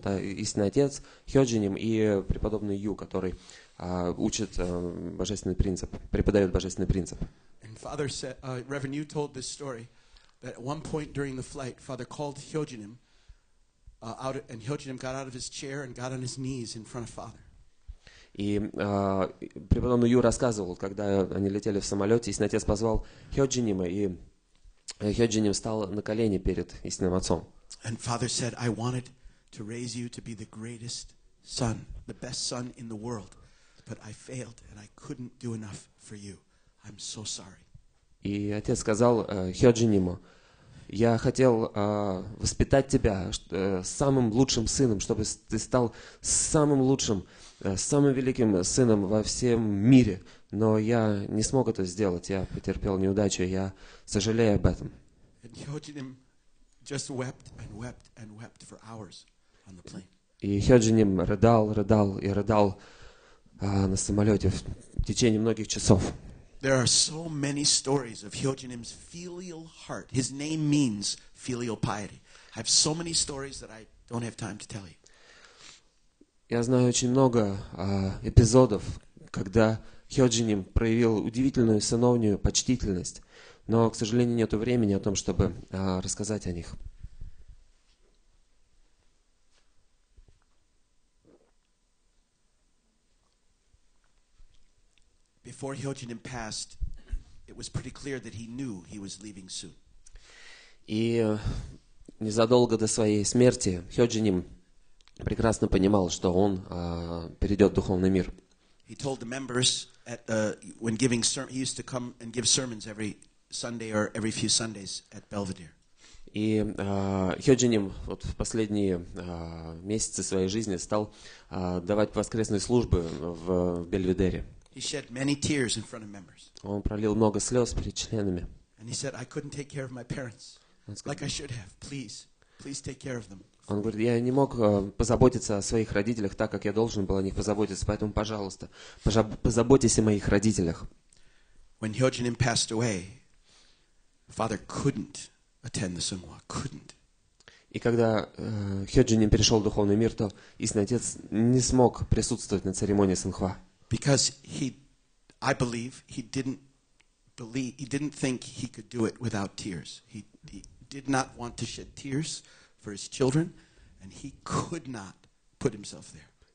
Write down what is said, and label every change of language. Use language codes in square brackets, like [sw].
[ru] Да, истинный отец, Хёджиним и преподобный Ю, который учит божественный принцип, преподает божественный принцип. [en] And father said, Reverend Yu told this story, that at one point during the flight, father called Hyojinim out, and Hyojinim got out of his chair and got on his knees in front of father. [ru] И преподобный Ю рассказывал, когда они летели в самолете, истинный отец позвал Хёджинима, и Хёджиним стал на колени перед истинным отцом. [en] And father said, I wanted to raise you to be the greatest son, the best son in the world, but I failed and I couldn't do enough for you. I'm so sorry. [ru] И отец сказал Хёджиниму: я хотел воспитать тебя самым лучшим сыном, чтобы ты стал самым лучшим, самым великим сыном во всем мире. Но я не смог это сделать, я потерпел неудачу, я сожалею об этом. [en] And Hyojinim just wept and wept and wept for hours on the plane. [ru] И Хёджиним рыдал и рыдал на самолете в течение многих часов. [en] There are so many stories of Hyojinim's filial heart. His name means filial piety. I have so many stories that I don't have time to tell you. [ru] Я знаю очень много эпизодов, когда Хёджиним проявил удивительную сыновнюю почтительность, но, к сожалению, нет времени о том, чтобы рассказать о них. [en] Before Hyojinim passed, it was pretty clear that he knew he was leaving soon. [ru] И незадолго до своей смерти Хёджиним прекрасно понимал, что он перейдет в духовный мир. [en] He told the members when giving he used to come and give sermons every Sunday or every few Sundays at Belvedere. [ru] И Хёджиним вот в последние месяцы своей жизни стал давать воскресные службы в Бельведере. [en] He shed many tears in front of members. [ru] Он пролил много слез перед членами. [en] And he said, I couldn't take care of my parents like I should have. Please take care of them. [ru] Он говорит, я не мог позаботиться о своих родителях так, как я должен был о них позаботиться, поэтому, пожалуйста, позаботьтесь о моих родителях. [en] When Hyojinim passed away, father couldn't attend the Sunghwa, couldn't. [ru] И когда Хёджиним перешел в духовный мир, то истинный отец не смог присутствовать на церемонии Сунхва. [en] Because I believe he didn't think he could do it without tears. He did not want to shed tears for his children, and he could not put himself there.